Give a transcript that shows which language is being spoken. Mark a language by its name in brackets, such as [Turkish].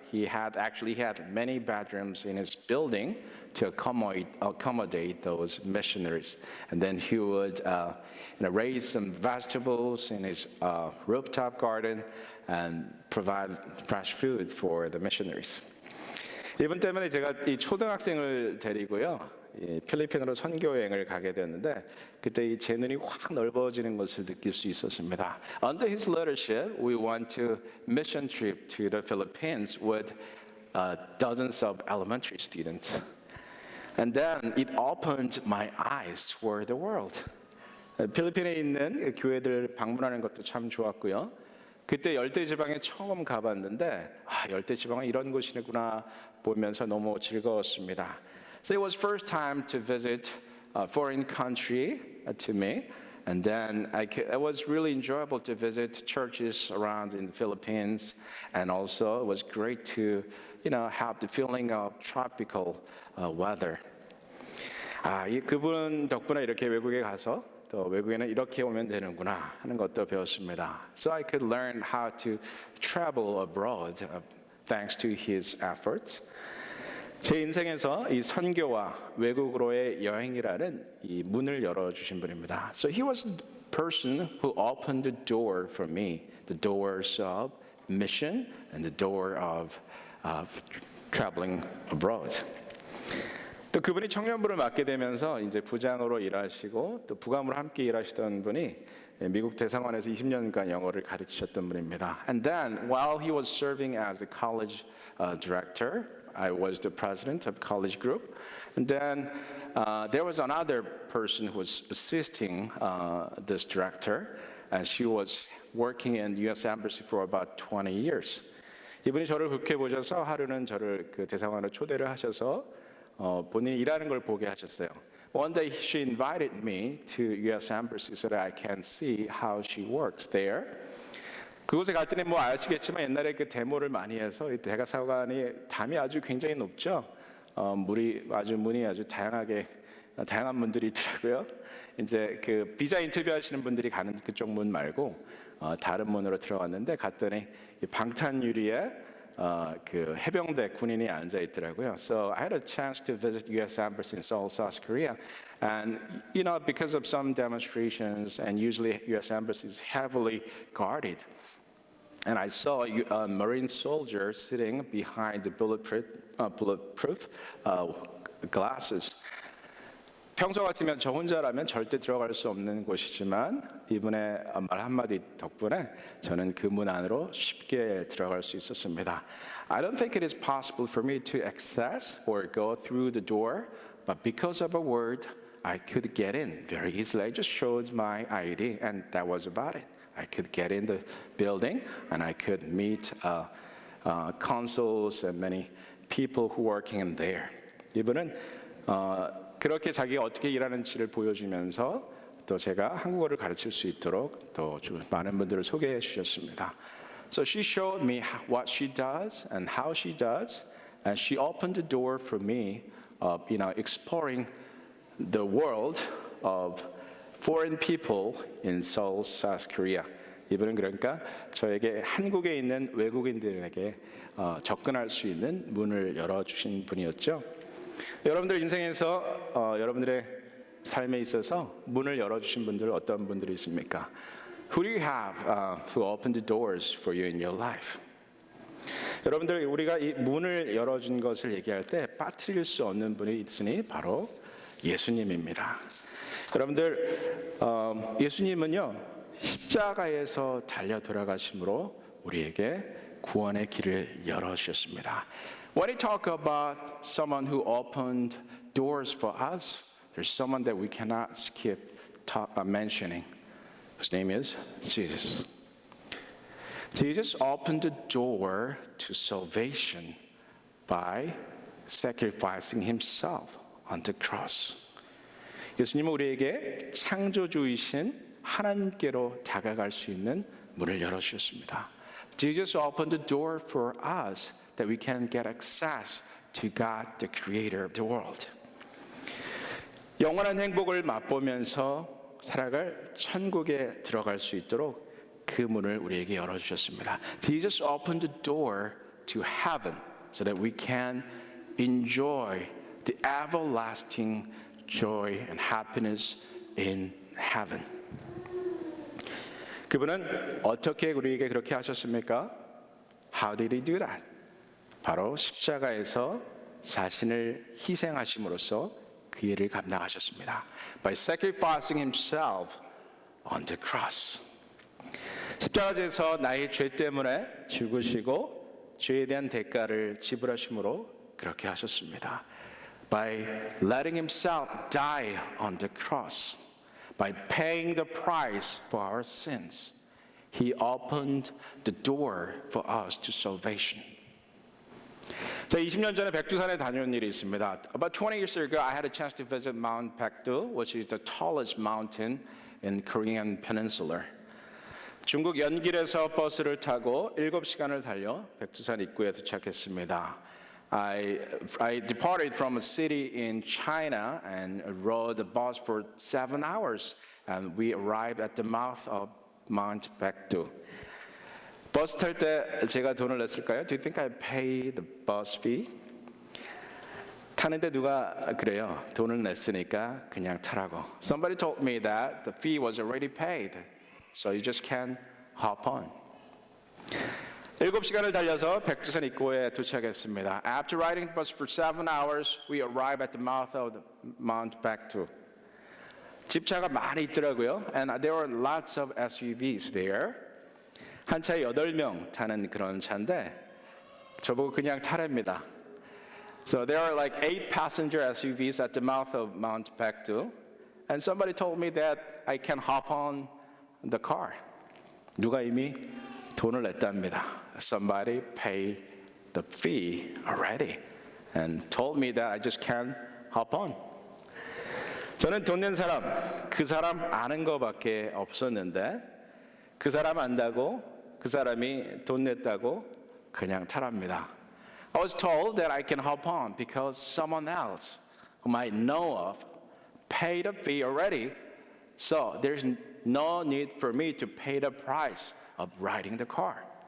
[English] He had many bedrooms in his building to accommodate those missionaries. And then he would raise some vegetables in his rooftop garden and provide fresh food for the missionaries. [Korean] 이분 때문에 제가 이 초등학생을 데리고요, 필리핀으로 선교여행을 가게 되었는데 그때 제 눈이 확 넓어지는 것을 느낄 수 있었습니다. [English] Under his leadership, we went to mission trip to the Philippines with dozens of elementary students. And then it opened my eyes toward the world. [Korean] 필리핀에 있는 교회들 방문하는 것도 참 좋았고요. 그때 열대지방에 처음 가봤는데 열대지방은 이런 곳이구나 보면서 너무 즐거웠습니다. [English] So it was first time to visit a foreign country to me, and then it was really enjoyable to visit churches around in the Philippines, and also it was great to have the feeling of tropical weather. [Korean] 그분 덕분에 이렇게 외국에 가서 또 외국에는 이렇게 오면 되는구나 하는 것도 배웠습니다. [English] So I could learn how to travel abroad thanks to his efforts. [Korean] 제 인생에서 이 선교와 외국으로의 여행이라는 이 문을 열어주신 분입니다. [English] So he was the person who opened the door for me, the doors of mission and the door of traveling abroad. [Korean] 또 그분이 청년부를 맡게 되면서 이제 부장으로 일하시고 또 부감으로 함께 일하시던 분이 미국 대사관에서 20년간 영어를 가르치셨던 분입니다. [English] And then while he was serving as the college director, I was the president of college group. And then there was another person who was assisting this director, and she was working in the U.S. Embassy for about 20 years. [Korean] 이분이 저를 좋게 보셔서 하루는 저를 그 대사관으로 초대를 하셔서 본인이 일하는 걸 보게 하셨어요. [English] One day she invited me to U.S. Embassy so that I can see how she works there. [Korean] 그곳에 갈 때는 뭐 아시겠지만 옛날에 그 데모를 많이 해서 이 대사관이 담이 아주 굉장히 높죠. 문이 아주 다양한 분들이 있더라고요. 이제 그 비자 인터뷰 하시는 분들이 가는 그쪽 문 말고 다른 문으로 들어갔는데 갔더니 방탄 유리에 그 해병대 군인이 앉아 있더라고요. [English] So I had a chance to visit U.S. Embassy in Seoul, South Korea, and because of some demonstrations, and usually U.S. Embassy is heavily guarded. And I saw a Marine soldier sitting behind the bulletproof glasses. [Korean] 평소 같으면 저 혼자라면 절대 들어갈 수 없는 곳이지만 이분의 말 한마디 덕분에 저는 그 문 안으로 쉽게 들어갈 수 있었습니다. [English] I don't think it is possible for me to access or go through the door, but because of a word, I could get in very easily. I just showed my ID, and that was about it. I could get in the building, and I could meet consuls and many people who are working in there. [Korean] 이분은 그렇게 자기가 어떻게 일하는지를 보여주면서 또 제가 한국어를 가르칠 수 있도록 또 많은 분들을 소개해 주셨습니다. [English] So she showed me what she does and how she does, and she opened the door for me of exploring the world of foreign people in Seoul, South Korea. [Korean] 이분은 그러니까 저에게 한국에 있는 외국인들에게 접근할 수 있는 문을 열어주신 분이었죠. 여러분들 인생에서 여러분들의 삶에 있어서 문을 열어주신 분들 어떤 분들이 있습니까? [English] Who do you have who opened the doors for you in your life? [Korean] 여러분들 우리가 이 문을 열어준 것을 얘기할 때 빠뜨릴 수 없는 분이 있으니 바로 예수님입니다. 여러분들 예수님은요 십자가에서 달려 돌아가심으로 우리에게 구원의 길을 열어주셨습니다. [English] When we talk about someone who opened doors for us, there's someone that we cannot skip mentioning. His name is Jesus. Jesus opened the door to salvation by sacrificing himself on the cross. [Korean] 예수님은 우리에게 창조주이신 하나님께로 다가갈 수 있는 문을 열어주셨습니다. [English] Jesus opened the door for us that we can get access to God, the creator of the world. [Korean] 영원한 행복을 맛보면서 살아갈 천국에 들어갈 수 있도록 그 문을 우리에게 열어주셨습니다. [English] Jesus opened the door to heaven so that we can enjoy the everlasting joy and happiness in heaven. [Korean] 그분은 어떻게 우리에게 그렇게 하셨습니까? [English] How did he do that? [Korean] 바로 십자가에서 자신을 희생하심으로써 그 일을 감당하셨습니다. [English] By sacrificing himself on the cross. [Korean] 십자가에서 나의 죄 때문에 죽으시고 죄에 대한 대가를 지불하심으로 그렇게 하셨습니다. [English] By letting himself die on the cross, by paying the price for our sins, he opened the door for us to salvation. [Korean] 자, 20년 전에 백두산에 다녀온 일이 있습니다. [English] About 20 years ago, I had a chance to visit Mount Baekdu, which is the tallest mountain in Korean Peninsula. [Korean] 중국 연길에서 버스를 타고 7시간을 달려 백두산 입구에 도착했습니다. [English] I departed from a city in China and rode the bus for 7 hours, and we arrived at the mouth of Mount Baekdu. [Korean] 버스 탈 때 제가 돈을 냈을까요? [English] Do you think I paid the bus fee? [Korean] 타는데 누가 그래요? 돈을 냈으니까 그냥 타라고. [English] Somebody told me that the fee was already paid, so you just can't hop on. [Korean] 7시간을 달려서 백두산 입구에 도착했습니다. [English] After riding the bus for 7 hours, we arrived at the mouth of the Mount Baekdu. [Korean] 집차가 많이 있더라고요. [English] And there were lots of SUVs there. [Korean] 한 차에 8명 타는 그런 차인데 저보고 그냥 타랍니다. [English] So there are like 8 passenger SUVs at the mouth of Mount Baekdu. And somebody told me that I can hop on the car. [Korean] 누가 이미 돈을 냈답니다. [English] Somebody paid the fee already and told me that I just can't hop on. [Korean] 저는 돈 낸 사람, 그 사람 아는 거밖에 없었는데 그 사람 안다고 그 사람이 돈 냈다고 그냥 타랍니다. [English] I was told that I can hop on because someone else whom I know of paid a fee already, so there's no need for me to pay the price of riding the car.